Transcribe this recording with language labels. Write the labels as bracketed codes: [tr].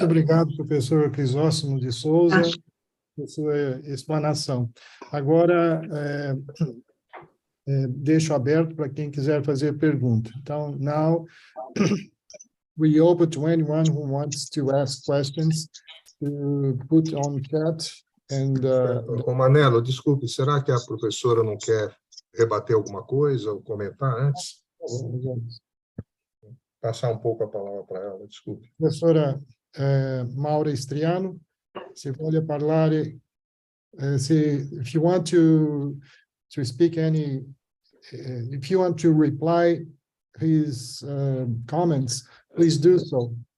[pt] Muito obrigado, professor Crisóstomo de Souza, por sua explanação. Agora, deixo aberto para quem quiser fazer pergunta. Então, [en] now we open to anyone who wants to ask questions to put on chat. [pt] Romanello, desculpe, será que a professora não quer rebater alguma coisa ou comentar antes? Passar um pouco a palavra para ela, desculpe. [en] Professora Maura Striano, [it] se vuole parlare, [en] if you want to speak any, if you want to reply his comments, please do so.